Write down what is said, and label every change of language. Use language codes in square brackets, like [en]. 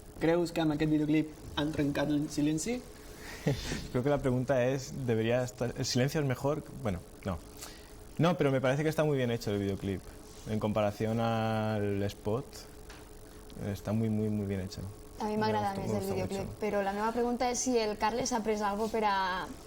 [ca] Creus que amb aquest videoclip han trencat el silenci? [es] Creo que la pregunta es, ¿debería estar, el silencio es mejor? Bueno, no. No, pero me parece que está muy bien hecho el videoclip. En comparación al spot, está muy bien hecho. [ca] A mi m'agrada més el videoclip, però la meva pregunta és si el Carles ha pres alguna cosa per a...